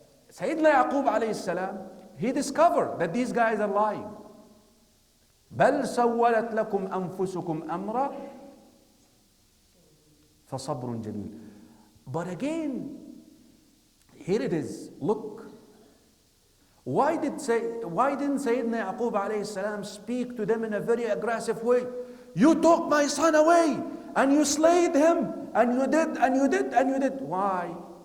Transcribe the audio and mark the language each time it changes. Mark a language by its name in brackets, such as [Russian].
[Arabic] سيدنا يعقوب عليه السلام, [English] he discovered that these guys are lying. [Arabic] بل سولت لكم أنفسكم أمرا فصبر جميل. [English] But again, here it is. Look, why didn't Sayyidina Yaqub alayhi salam speak to them in a very aggressive way? You took my son away, and you slayed him, and you did, and you did, and you did. Why?